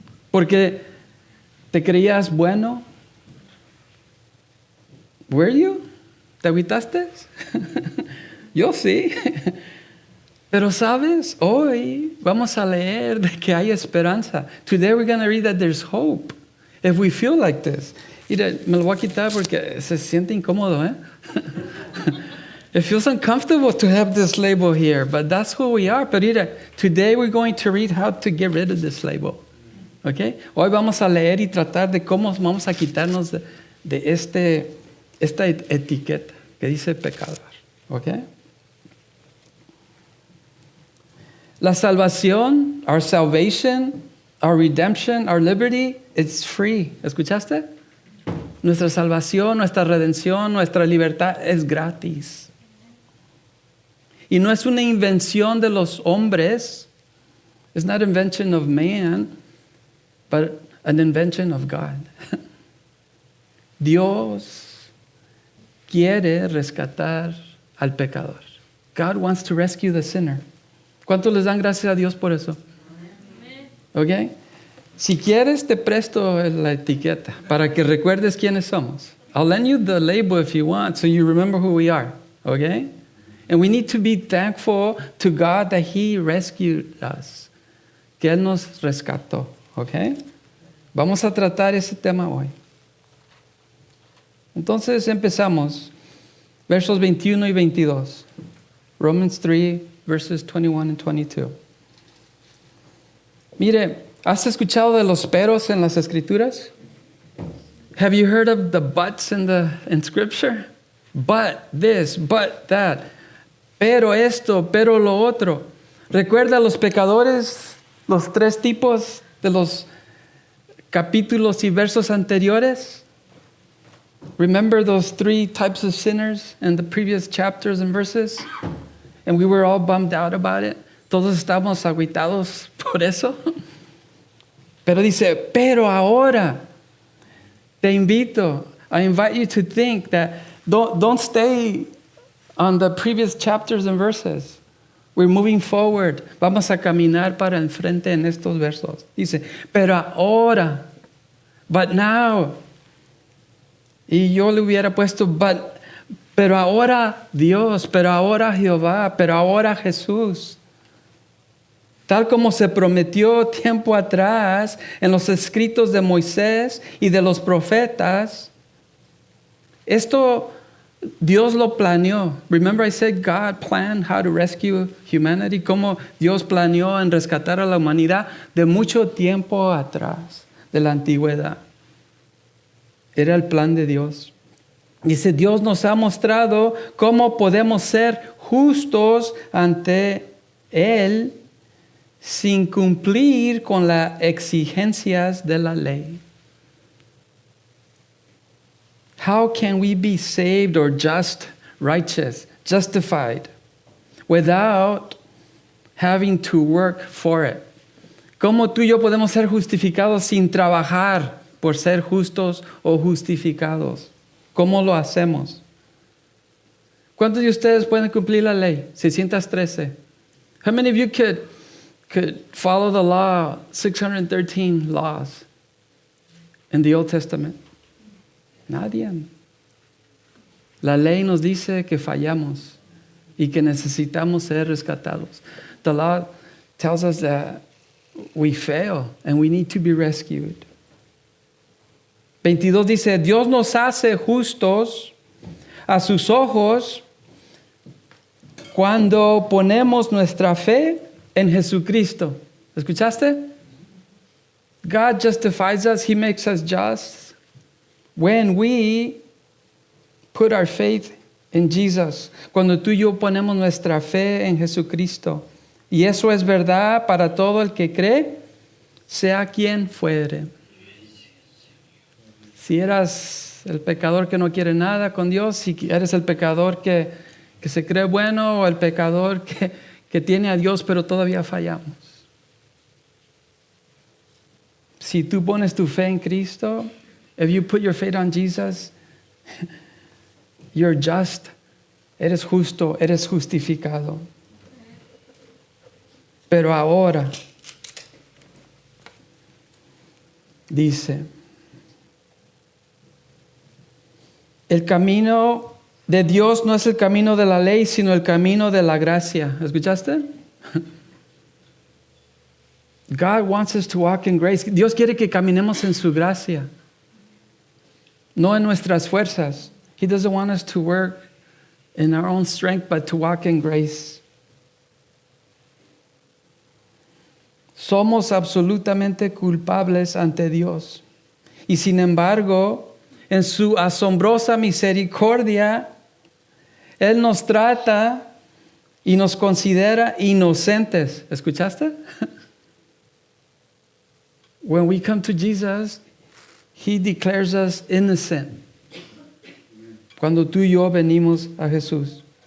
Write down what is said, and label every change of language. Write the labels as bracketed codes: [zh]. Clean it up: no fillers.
[es] Porque te creías bueno. [en] Were you? [es] ¿Te agüitaste? Yo sí. Pero sabes, hoy vamos a leer de que hay esperanza. [en] Today we're going to read that there's hope. If we feel like this. [es] Mira, me lo voy a quitar porque se siente incómodo, ¿eh? [en] It feels uncomfortable to have this label here, but that's who we are. [es] Pero mira, [en] today we're going to read how to get rid of this label. Okay? [es] Hoy vamos a leer y tratar de cómo vamos a quitarnos de esta etiqueta que dice pecador. [en] Okay? [es] La salvación, [en] our salvation, our redemption, our liberty, it's free. [es] ¿Escuchaste? Nuestra salvación, nuestra redención, nuestra libertad es gratis. Y no es una invención de los hombres. [en] It's not an invention of man, but an invention of God. [es] Dios quiere rescatar al pecador. [en] God wants to rescue the sinner. [es] ¿Cuántos les dan gracias a Dios por eso? Okay? Si quieres, te presto la etiqueta para que recuerdes quiénes somos. [en] I'll lend you the label if you want, so you remember who we are. Okay? And we need to be thankful to God that He rescued us. [es] Que Él nos rescató. Okay? Vamos a tratar ese tema hoy. Entonces empezamos. Versos 21 y 22. [en] Romans 3, verses 21 and 22. [es] Mire, ¿has escuchado de los peros en las Escrituras? [en] Have you heard of the buts in Scripture? But this, but that. [es] Pero esto, pero lo otro. ¿Recuerda a los pecadores, los tres tipos de los capítulos y versos anteriores? [en] Remember those three types of sinners in the previous chapters and verses? And we were all bummed out about it. [es] Todos estábamos agüitados por eso. Pero dice, pero ahora te invito, [en] I invite you to think that don't stay on the previous chapters and verses. We're moving forward. [es] Vamos a caminar para enfrente en estos versos. Dice, pero ahora, [en] but now. [es] Y yo le hubiera puesto, pero ahora Dios, pero ahora Jehová, pero ahora Jesús. Tal como se prometió tiempo atrás en los escritos de Moisés y de los profetas, esto Dios lo planeó. [en] Remember I said God planned how to rescue humanity, [es] como Dios planeó en rescatar a la humanidad de mucho tiempo atrás, de la antigüedad. Era el plan de Dios. Dice, Dios nos ha mostrado cómo podemos ser justos ante Él sin cumplir con las exigencias de la ley. [en] How can we be saved or just, righteous, justified without having to work for it? [es] ¿Cómo tú y yo podemos ser justificados sin trabajar por ser justos o justificados? ¿Cómo lo hacemos? ¿Cuántos de ustedes pueden cumplir la ley? 613. [en] How many of you could follow the law, 613 laws in the Old Testament? [es] Nadie. La ley nos dice que fallamos y que necesitamos ser rescatados. [en] The law tells us that we fail and we need to be rescued. [es] 22 dice, Dios nos hace justos a sus ojos cuando ponemos nuestra fe en Jesucristo. ¿Escuchaste? [en] God justifies us, He makes us just when we put our faith in Jesus. [es] Cuando tú y yo ponemos nuestra fe en Jesucristo. Y eso es verdad para todo el que cree, sea quien fuere. Si eras el pecador que no quiere nada con Dios, si eres el pecador que se cree bueno o el pecador que tiene a Dios pero todavía fallamos. Si tú pones tu fe en Cristo, [en] if you put your faith on Jesus, you're just, [es] eres justo, eres justificado. Pero ahora, dice, el camino de Dios no es el camino de la ley, sino el camino de la gracia. ¿Escuchaste? [en] God wants us to walk in grace. [es] Dios quiere que caminemos en su gracia, no en nuestras fuerzas. [en] He doesn't want us to work in our own strength, but to walk in grace. [es] Somos absolutamente culpables ante Dios. Y sin embargo, en su asombrosa misericordia, Él nos trata y nos considera inocentes. ¿Escuchaste? [en] When we come to Jesus, He declares us innocent. [es] Cuando tú y yo venimos a Jesús.